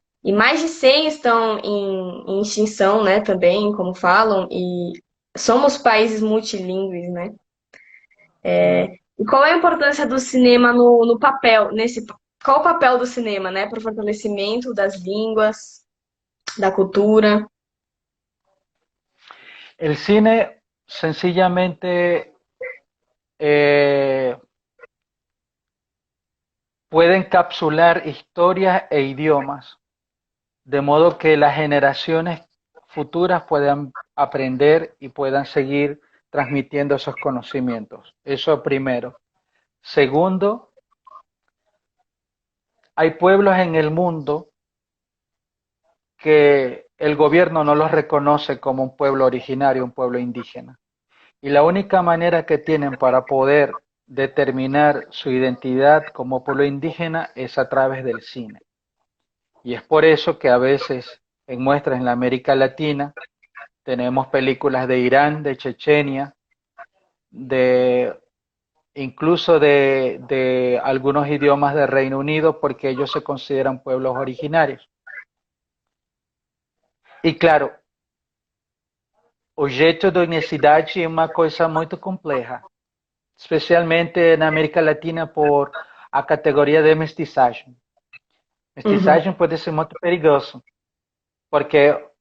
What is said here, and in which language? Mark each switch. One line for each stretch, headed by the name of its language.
Portuguese: E mais de 100 estão em extinção, né, também, como falam, e somos países multilingües, né? Uhum. E qual é a importância do cinema no papel, qual o papel do cinema, né, para o fortalecimento das línguas, da cultura?
Spanish: El cine sencillamente eh, puede encapsular historias e idiomas, de modo que las generaciones futuras puedan aprender y puedan seguir transmitiendo esos conocimientos. Eso primero. Segundo, hay pueblos en el mundo que el gobierno no los reconoce como un pueblo originario, un pueblo indígena. Y la única manera que tienen para poder determinar su identidad como pueblo indígena es a través del cine. Y es por eso que a veces en muestras en la América Latina tenemos películas de Irán, de Chechenia, de incluso de algunos idiomas del Reino Unido, porque ellos se consideran pueblos originarios.
Portuguese: E claro, o jeito da unicidade é uma coisa muito complexa, especialmente na América Latina por a categoria de mestiçagem. Uhum. Mestiçagem pode ser muito perigoso, porque